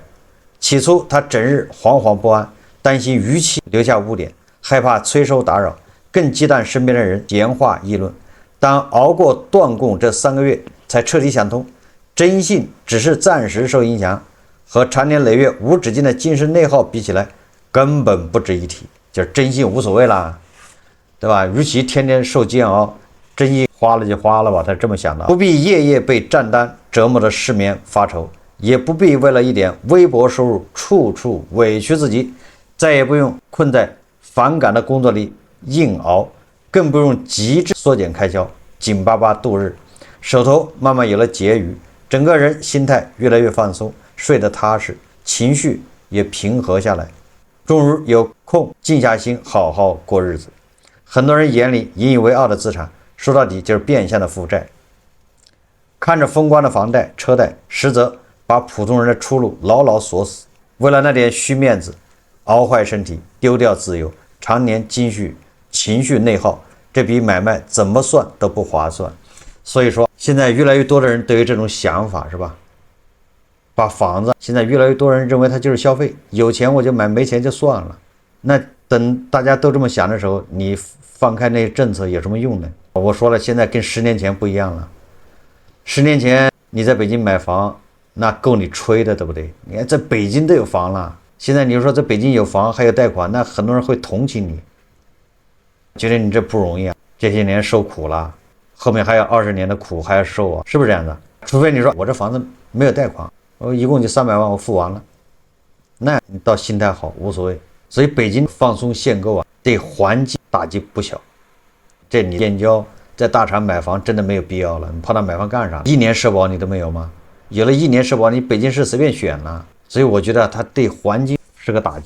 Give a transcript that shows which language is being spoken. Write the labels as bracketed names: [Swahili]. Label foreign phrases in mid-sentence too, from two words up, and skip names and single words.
[Chinese] 起初他整日惶惶不安，擔心逾期留下污點，害怕催收打擾，更忌憚身邊的人閒話議論。當熬過斷供這3個月，才徹底想通，徵信只是暫時受影響，和長年累月無止境的精神內耗比起来，根本不值一提。就是徵信無所謂啦，對吧？與其天天受煎熬，徵信花了就花了吧，他是這麼想的。不必夜夜被賬單折磨的失眠發愁，也不必為了一點微薄收入處處委屈自己，再也不用困在反感的工作裡硬熬，更不用急着縮減開銷，緊巴巴度日，手頭慢慢有了結餘，整個人心態越來越放鬆，睡得踏實，情緒也平和下來，終於有空靜下心好好過日子。很多人眼裡引以為傲的資產，說到底就是變相的負債。看着風光的房貸車貸，實則把普通人的出路牢牢鎖死，為了那點虛面子，熬壞身體，丟掉自由，常年積蓄，情緒內耗，這筆買賣怎麼算都不划算。所以說現在越來越多的人都有這種想法，是吧？把房子，现在越来越多人認為它就是消費，有錢我就買，沒錢就算了。那等大家都這麼想的時候，你放開那些政策有什麼用呢？我說了，現在跟10年前不一樣了。10年前你在北京買房，那夠你吹的，對不對？你看在北京都有房了，現在你說在北京有房還有貸款，那很多人會同情你，覺得你這不容易啊，這些年受苦了，後面還有20年的苦還要受啊，是不是這樣的？除非你說我這房子沒有貸款，我一共就300萬我付完了，那你倒心態好無所謂。所以北京放鬆限購啊，對環境打擊不小。這你建交在大廠買房真的沒有必要了，你跑那買房幹啥？1年社保你都沒有嗎？有了1年社保，你北京市隨便選了。所以我覺得它對環境是個打擊。